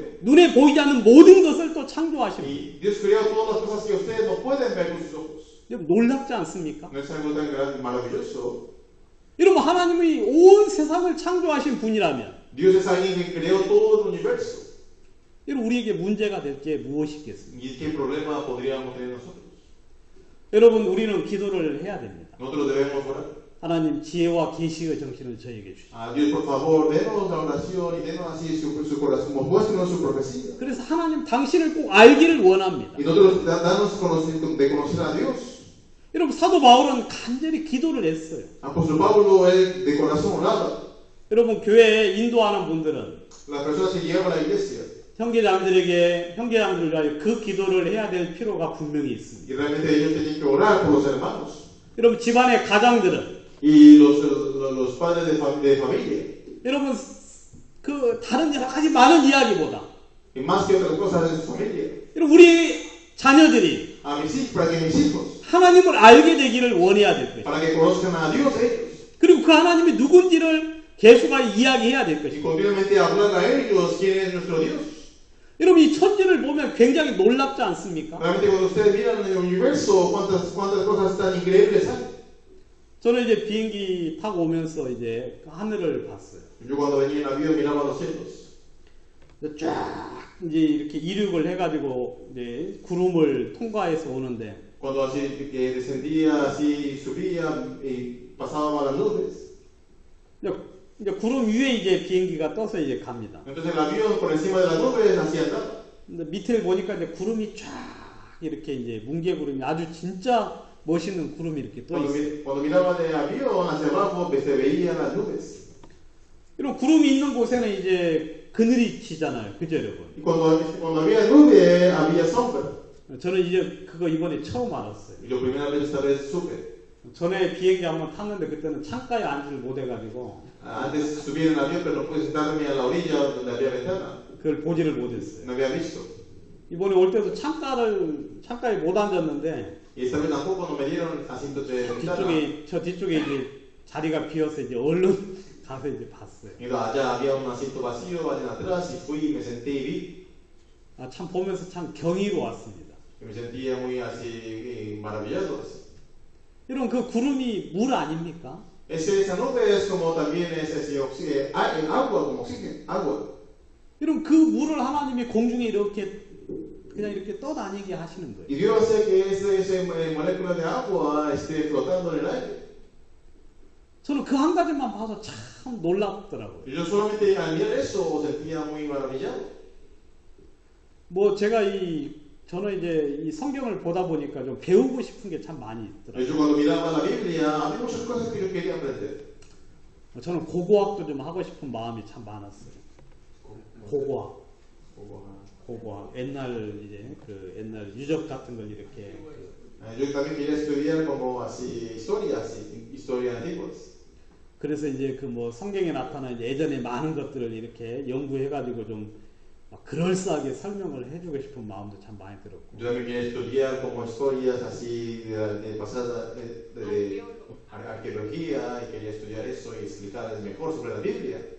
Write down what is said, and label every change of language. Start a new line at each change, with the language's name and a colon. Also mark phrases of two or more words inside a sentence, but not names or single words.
Korean: 눈에 보이지 않는 모든 것을 또 창조하십니다.
Spanish: Y Dios creó todas las cosas que ustedes no pueden ver con sus ojos.
Korean: 여러분 놀랍지 않습니까?
Spanish: No es algo tan grande, maravilloso.
Korean: 여러분 하나님이 온 세상을 창조하신 분이라면
Spanish: Dios es alguien que creó todo el universo.
Korean: 여러분 우리에게 문제가 될 게 무엇이겠습니까?
Spanish: ¿Y qué problema podríamos tener nosotros?
Korean: 여러분 우리는 기도를 해야 됩니다.
Spanish: Nosotros debemos orar.
Korean: 하나님 지혜와 계시의 정신을 저에게 주시오.
Spanish: Dios, por favor, denos la oración y denos así su corazón, muéstrenos su profecía.
Korean: 그래서 하나님 당신을 꼭 알기를 원합니다.
Spanish: Y nosotros danos conocimiento de conocer a Dios.
Korean: 여러분 사도 바울은 간절히 기도를 했어요.
Spanish: Apóstol Pablo, él de corazón oraba.
Korean: 여러분 교회에 인도하는 분들은
Spanish: Las personas que llegaban a la iglesia,
Korean: 형제자매들과 그 기도를 해야 될 필요가 분명히 있습니다.
Spanish: y realmente ellos tenían que orar por los hermanos.
Korean: 여러분 집안의 가장들은
Spanish: Y los padres de familia,
Korean: 여러분 그 다른 여러 가지 많은 이야기보다
Spanish: y más que otras cosas en su familia,
Korean: 여러분 우리 자녀들이
Spanish: para que mis hijos,
Korean: 하나님을 알게 되기를 원해야 될 것입니다.
Spanish: para que conozcan a Dios ellos,
Korean: 그리고 그 하나님이 누군지를 계속하여 이야기해야 될
Spanish: y
Korean: 것입니다.
Spanish: continuamente hablar a ellos quién es nuestro Dios.
Korean: 여러분 이 천지를 보면 굉장히 놀랍지 않습니까?
Spanish: Realmente cuando ustedes miran el universo, cuántas cosas tan increíbles hay.
Korean: 저는 이제 비행기 타고 오면서 이제 하늘을 봤어요.
Spanish: Yo cuando venía en avión miraba los cielos.
Korean: 쫙 이제 이렇게 이륙을 해가지고 이제 구름을 통과해서 오는데
Spanish: cuando así que descendía, así subía y pasaba las nubes.
Korean: 이제 구름 위에 이제 비행기가 떠서 이제 갑니다.
Spanish: Entonces el avión por encima de las nubes así andaba.
Korean: 근데 밑을 보니까 이제 구름이 쫙 이렇게 이제 뭉게구름이 아주 진짜 멋있는 구름이 이렇게 떠 있어요.
Spanish: Cuando miraba de avión hacia abajo se veían las nubes.
Korean: 이런 구름이 있는 곳에는 이제 그늘이 지잖아요. 그죠, 여러분?
Spanish: Y cuando había nube había sombra.
Korean: 저는 이제 그거 이번에 처음 알았어요.
Spanish: Y lo primera vez esta vez supe.
Korean: 전에 비행기 한번 탔는데 그때는 창가에 앉지를 못해가지고
Spanish: Antes subí en el avión pero no pude sentarme a la orilla donde había ventana.
Korean: 그걸 보지를 못했어요.
Spanish: No había visto.
Korean: 이번에 올 때도 창가에 못 앉았는데
Spanish: Y esta vez tampoco no me dieron asientos de ventana.
Korean: 저 뒤쪽에 이제 자리가 비어서 이제 얼른 가서 이제 봤어요.
Spanish: Y allá había un asiento vacío allá atrás y fui y me senté y vi.
Korean: 아, 참 보면서 참 경이로웠습니다.
Spanish: Y me sentía muy así maravillado. Así.
Korean: 여러분 그 구름이 물 아닙니까?
Spanish: Esa nube es como también es ese agua, como oxígeno, agua.
Korean: 여러분 그 물을 하나님이 공중에 이렇게 그냥 이렇게 떠다니게 하시는 거예요.
Spanish: Y Dios hace que esa molécula de agua esté flotando en el aire.
Korean: 저는 그 한 가지만 봐서 참 놀랍더라고요.
Spanish: Y yo solamente al mirar eso sentía muy maravillado.
Korean: 뭐 제가 저는 이제 이 성경을 보다 보니까 좀 배우고 싶은 게 참 많이 있더라고요.
Spanish: Yo cuando miraba la Biblia había muchas cosas que yo quería aprender.
Korean: 저는 고고학도 좀 하고 싶은 마음이 참 많았어요. 고고학. 옛날 옛날 유적 같은 걸 이렇게.
Spanish: Yo también quería estudiar como así historias antiguas.
Korean: 그래서 이제 그 뭐 성경에 나타난 이제 예전에 많은 것들을 이렇게 연구해가지고 좀 막 그럴싸하게 설명을 해주고 싶은 마음도 참 많이 들었고.
Spanish: Yo también quería estudiar como historias así de pasada de arqueología y quería estudiar eso y explicarles mejor sobre la Biblia.